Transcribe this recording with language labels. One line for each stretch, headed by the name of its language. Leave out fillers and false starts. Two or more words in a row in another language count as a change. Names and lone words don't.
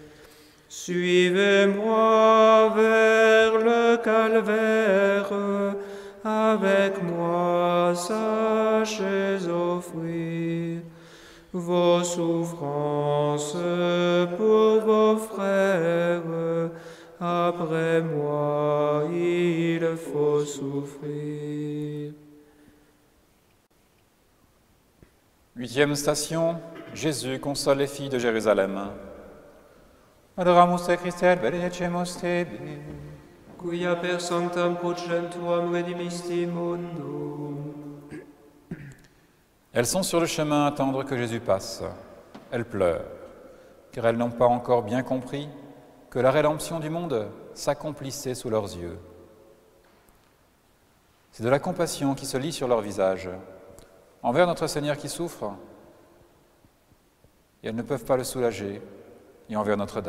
French: Suivez-moi vers le calvaire, avec moi sachez offrir vos souffrances pour vos frères. Après moi, il faut souffrir. 8e station, Jésus console les filles de Jérusalem.
Latin: Adoramus te Christe, benedicemos te. Quia per sanctam crucem tuam redimisti mundum.
French: Elles sont sur le chemin à attendre que Jésus passe. Elles pleurent, car elles n'ont pas encore bien compris que la rédemption du monde s'accomplissait sous leurs yeux. C'est de la compassion qui se lit sur leurs visages, envers notre Seigneur qui souffre, et elles ne peuvent pas le soulager, et envers Notre-Dame.